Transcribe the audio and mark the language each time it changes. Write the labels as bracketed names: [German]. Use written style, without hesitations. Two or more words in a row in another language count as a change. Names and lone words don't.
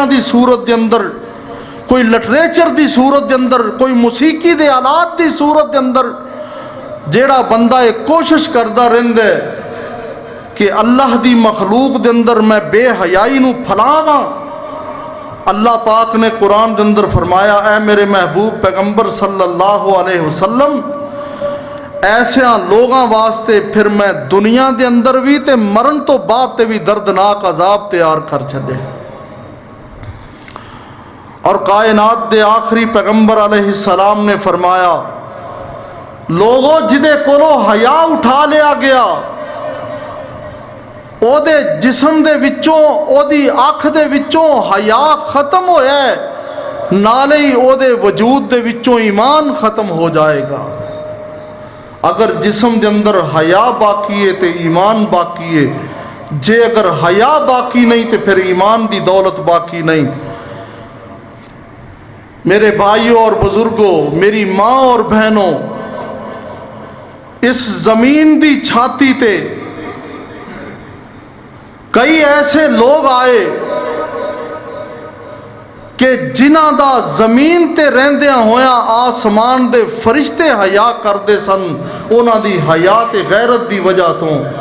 [Punjabi] دی صورت دے اندر، کوئی لٹریچر دی صورت دے اندر، کوئی موسیقی دے آلات دی صورت دے اندر، جیہڑا بندہ ایک کوشش کردا رہندا ہے کہ اللہ دی مخلوق دے اندر میں بے حیائی نوں پھیلاواں، اللہ پاک نے قرآن دے اندر فرمایا، اے میرے محبوب پیغمبر [Arabic] صلى الله عليه وسلم, [Punjabi] ایسے لوگوں واسطے فیر میں دنیا دے اندر بھی تے مرن توں بعد تے بھی دردناک عذاب تیار کر چھڈے. اور کائنات دے آخری پیغمبر علیہ السلام نے فرمایا، لوگوں جدے کولوں حیا اٹھا لیا گیا، اودے جسم دے وچوں، اودی اکھ دے وچوں حیا ختم ہویا، نالے ہی اودے وجود دے وچوں ایمان ختم ہو جائے گا. اگر جسم دے اندر حیا باقی ہے تو ایمان باقی ہے، جے اگر حیا باقی نہیں تو فیر ایمان دی دولت باقی نہیں. [Urdu] میرے بھائیوں اور بزرگوں، میری ماں اور بہنوں, [Punjabi] اس زمین دی چھاتی تے کئی ایسے لوگ آئے کہ جنہاں دا زمین تے رہندیاں ہویا آسمان دے فرشتے حیا کرتے سن، انہاں دی حیا تے غیرت دی وجہ توں.